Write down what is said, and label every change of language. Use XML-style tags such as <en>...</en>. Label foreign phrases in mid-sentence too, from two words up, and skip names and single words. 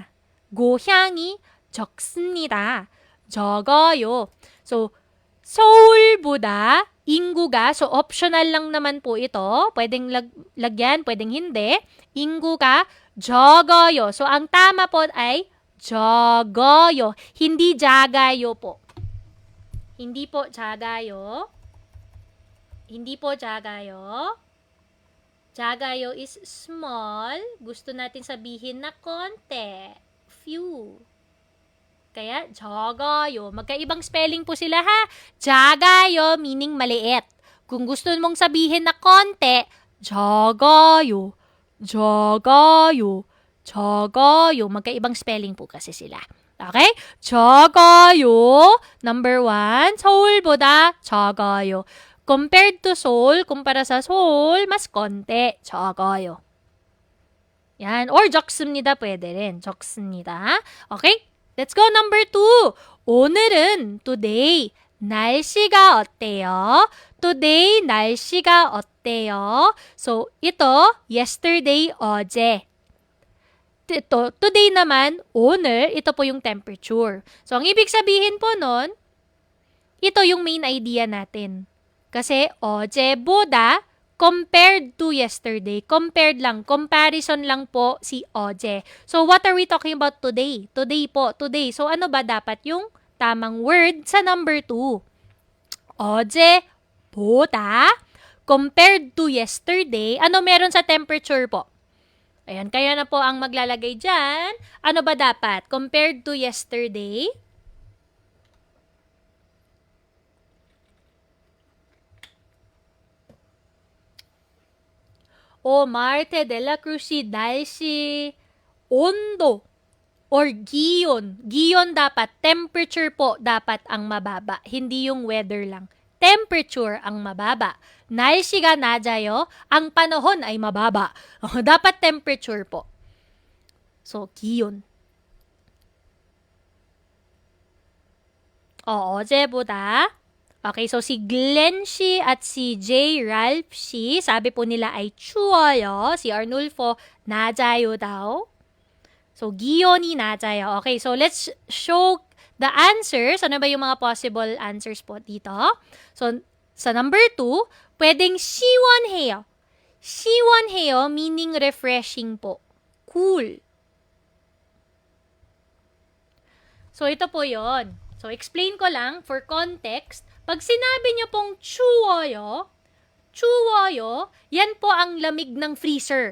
<ko>고향이 적습니다. 적어요. So, 서울보다 인구가,</ko> <tl>so optional lang naman po ito. Pwedeng lagyan, pwedeng hindi.</tl> <ko>인구가 적어요.</ko> <tl>So, ang tama po ay 적어요. Hindi 작아요 po. Hindi po 작아요. Hindi po 작아요. 작아요</tl> <en>is small.</en> <tl>Gusto natin sabihin na konti. Few. Kaya, 적어요. Magkaibang spelling po sila ha. 작아요 meaning maliit. Kung gusto mong sabihin na konti,</tl> <ko>적어요. 적어요. 적어요.</ko> <tl>Magkaibang spelling po kasi sila.</tl> <ko>Okay? 적어요. Number 1, 서울보다 적어요.</ko> <en>Compared to Seoul,</en> <tl>kumpara sa Seoul, mas konti. 적어요. Yan. Or 적습니다. Pwede rin.</tl> <ko>적습니다.</ko> <en>Okay? Let's go. Number 2.</en> <ko>오늘은 today. 날씨가 어때요? Today, 날씨가 어때요?</ko> <tl>So, ito, yesterday, 어제. ito, today naman, 오늘, ito po yung temperature. So, ang ibig sabihin po nun, ito yung main idea natin. Kasi,</tl> <en>어제보다 compared to yesterday. Compared lang.</en> <tl>Comparison lang po si 어제.</tl> <en>So, what are we talking about today? Today po. Today.</en> <tl>So, ano ba dapat yung tamang word sa number 2?</tl> <en>어제보다 compared to yesterday.</en> <tl>Ano meron sa temperature po? Ayan, kaya na po ang maglalagay dyan. Ano ba dapat?</tl> <en>Compared to yesterday. Marte de la Cruz,</en> <ko>날씨, 온도,</ko> <tl>or giyon. Giyon dapat, temperature po dapat ang mababa. Hindi yung weather lang. Temperature ang mababa.</tl> <ko>날씨가 낮아요.</ko> <tl>Ang panahon ay mababa. Dapat temperature po. So,</tl> <ko>기온. 어제보다.</ko> <tl>Okay, so si Glenn Shi at si J. Ralph Shi, sabi po nila ay 추워요. Si Arnulfo, 낮아요 daw. So,</tl> <ko>기온이 낮아요.</ko> <en>Okay, so let's show the answers.</en> <tl>Ano ba yung mga possible answers po dito? So, sa number 2, pwedeng 시원해요.</tl> <en>시원해요 meaning refreshing po.</en> <tl>Cool. So, ito po yon. So, explain ko lang</tl> <en>for context.</en> <tl>Pag sinabi niyo pong 추워요, yan po ang lamig ng freezer.</tl>